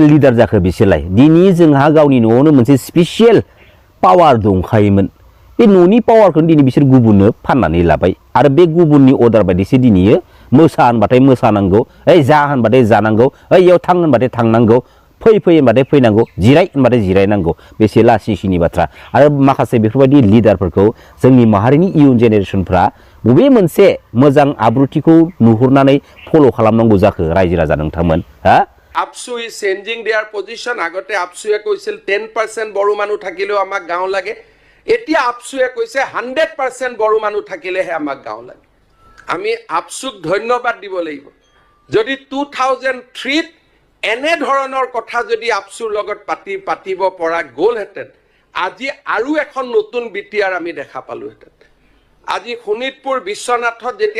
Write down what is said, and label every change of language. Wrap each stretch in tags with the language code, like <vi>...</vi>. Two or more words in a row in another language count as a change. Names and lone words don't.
<brx>लिडार जाखो बिसोरलाय दिनै जोंहा गावनि न'आवनो मोनसे</brx> <en>special power</en> <brx>दंखायोमोन बे न'नि पावारखौ दिनै बिसोर गुबुननो फाननानै लाबाय आरो बे गुबुननि अर्डार बायदिसो दिनै मोसा होनबाथाय मोसानांगौ ओइ जा होनबाथाय जानांगौ ओइ इयाव थां होनबाथाय थांनांगौ फै होनबाथाय फैनांगौ जिराय होनबाथाय जिरायनांगौ बेसे लासिसिनि बाथ्रा आरो माखासे बेफोरबायदि लिडारफोरखौ जोंनि माहारिनि</brx> <en>young generation</en> <brx>बबे मोनसे मोजां आब्रुथिखौ नुहुरनानै फल' खालामनांगौ जाखो रायजो राजा नोंथांमोन हा</brx> <en>APSU is changing their position</en> <as>আগতে APSUয়ে কৈছিল 10% বড়ো মানুহ থাকিলেও আমাক গাঁও লাগে এতিয়া APSUয়ে কৈছে 100% বড়ো মানুহ থাকিলেহে আমাক গাঁও লাগে আমি APSUক ধন্যবাদ দিব লাগিব যদি 2003 এনে ধৰণৰ কথা যদি APSUৰ লগত পাতিব পৰা গ'লহেঁতেন আজি আৰু এখন নতুন বিটিআৰ আমি দেখা পালোহেঁতেন আজি শোণিতপুৰ বিশ্বনাথত যেতিয়া</as>